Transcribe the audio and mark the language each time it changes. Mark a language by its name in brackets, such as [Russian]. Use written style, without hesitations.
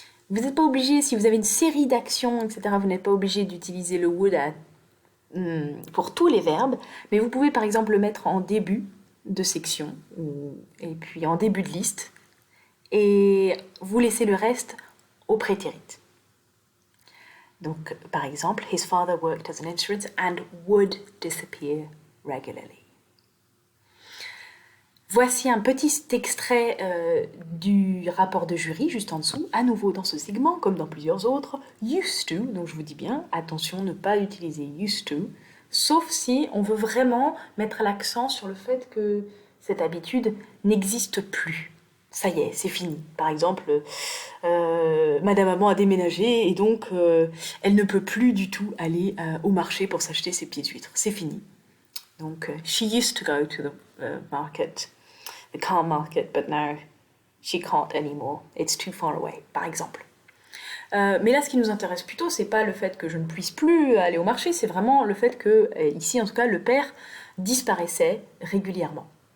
[French] Vous n'êtes pas obligé, si vous avez une série d'actions, etc., vous n'êtes pas obligé d'utiliser le would pour tous les verbes, mais vous pouvez par exemple le mettre en début de section et puis en début de liste et vous laissez le reste au prétérit. Donc par exemple, [English] his father worked as an insurance and would disappear regularly. [French] Voici un petit extrait du rapport de jury, juste en dessous, à nouveau dans ce segment, comme dans plusieurs autres, used to, donc je vous dis bien, attention, ne pas utiliser used to, sauf si on veut vraiment mettre l'accent sur le fait que cette habitude n'existe plus. Ça y est, c'est fini. Par exemple, Madame Maman a déménagé et donc elle ne peut plus du tout aller au marché pour s'acheter ses petites huîtres. C'est fini. [English] Donc, she used to go to the market, the car market, but now she can't anymore. It's too far away, [French] par exemple. Mais là, ce qui nous intéresse plutôt, c'est pas le fait que je ne puisse plus aller au marché, c'est vraiment le fait que, ici en tout cas, le père disparaissait régulièrement.